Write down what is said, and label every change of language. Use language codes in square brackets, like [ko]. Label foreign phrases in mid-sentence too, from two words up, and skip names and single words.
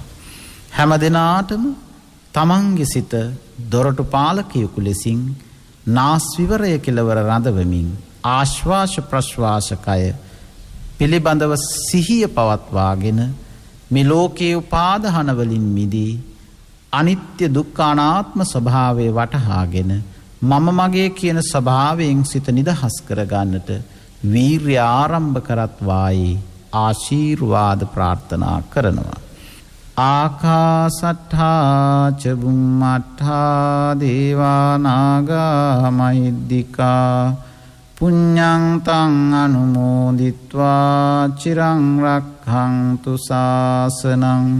[si] හැම දිනාටම තමන්ගේ සිත දොරටු පාලකයෙකු ලෙසින් නාස් විවරය කෙලවර රඳවමින් ආශ්වාස ප්‍රශ්වාසකය පිළිබඳව සිහිය පවත්වාගෙන මේ ලෝකයේ උපාදාන වලින් මිදී අනිත්‍ය දුක්ඛ අනාත්ම ස්වභාවය වටහාගෙන මම මගේ කියන ස්වභාවයෙන් සිත නිදහස් කරගන්නට වීර්ය ආරම්භ කරත්වායි ආශීර්වාද ප්‍රාර්ථනා කරනවා. [pi] ආකාසට්ඨා ච බුම්මට්ඨා දේවා නාග මහිද්దికා පුඤ්ඤං තං අනුමෝදිත්වා චිරං රක්ඛන්තු ශාසනං.